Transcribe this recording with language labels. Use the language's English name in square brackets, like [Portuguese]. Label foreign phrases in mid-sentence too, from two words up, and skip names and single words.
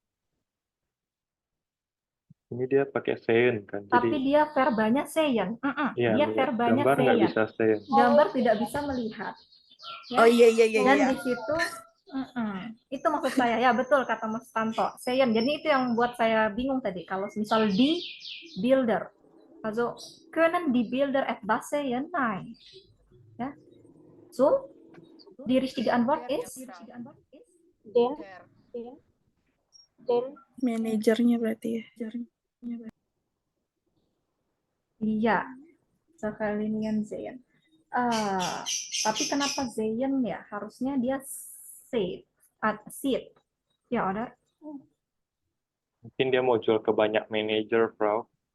[Indonesian] Ini dia pakai sein kan. tapi Jadi dia verbanya sehen. iya, Dia benar. verbanya Gambar nggak sehen. bisa sein. Gambar tidak bisa melihat. Ya. Oh iya. Dan di situ itu maksud saya, ya betul kata Mas Tanto, sehen. Jadi itu yang buat saya bingung tadi. Kalau misal di Bilder, [German] also können die Bilder etwas sehen? Nein. [Indonesian] Ya. [German] So, die richtige Antwort ist Den [Indonesian] Manajernya berarti ya. iya, sekalian sehen. Tapi kenapa sehen ya? Harusnya dia sit. Ya, ada. Mungkin dia mau jual ke banyak manajer, Frau.